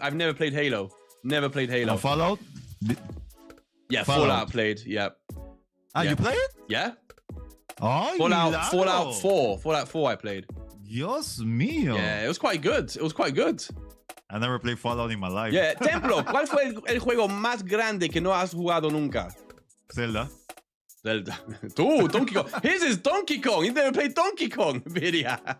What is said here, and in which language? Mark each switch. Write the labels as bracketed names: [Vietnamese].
[English] I've never played Halo. Never played Halo. Fallout. Yeah, Fallout played. Yep. You played? Yeah. Oh, Fallout 4. Fallout 4 I played. [Spanish] Dios mío. [English] Yeah, it was quite good. I never played Fallout in my life. [Spanish] Yeah, Templo, ¿cuál fue el juego más grande que no has jugado nunca? Zelda. [English] Tú, Donkey Kong. His is Donkey Kong. You never played Donkey Kong, Vidia.